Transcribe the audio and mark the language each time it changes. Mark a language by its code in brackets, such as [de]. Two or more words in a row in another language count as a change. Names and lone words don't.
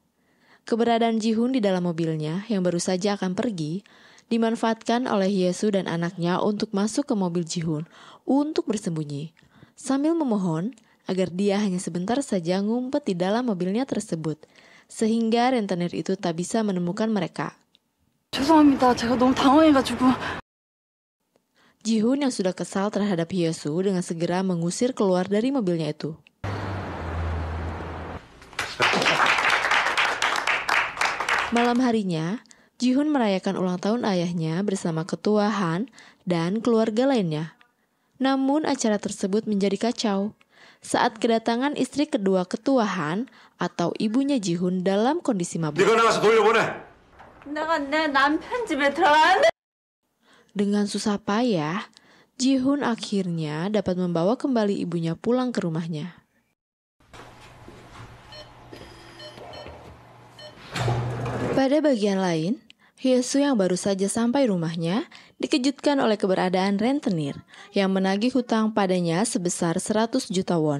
[id] Keberadaan Ji-hoon di dalam mobilnya yang baru saja akan pergi dimanfaatkan oleh Hye-soo dan anaknya untuk masuk ke mobil Ji-hoon untuk bersembunyi, sambil memohon agar dia hanya sebentar saja ngumpet di dalam mobilnya tersebut, sehingga rentenir itu tak bisa menemukan mereka. [ko] 죄송합니다. 제가 너무 당황해가지고. [id] Ji-hoon yang sudah kesal terhadap Hye-soo dengan segera mengusir keluar dari mobilnya itu. Malam harinya, Ji-hoon merayakan ulang tahun ayahnya bersama ketua Han dan keluarga lainnya. Namun acara tersebut menjadi kacau saat kedatangan istri kedua ketua Han atau ibunya Ji-hoon dalam kondisi mabuk. [ko] 네가 나가서 돌려보내. 내가 내 남편 집에 들어가는데. [id] Dengan susah payah, Ji-hoon akhirnya dapat membawa kembali ibunya pulang ke rumahnya. Pada bagian lain, Hye-soo yang baru saja sampai rumahnya dikejutkan oleh keberadaan rentenir yang menagih hutang padanya sebesar 100 juta won.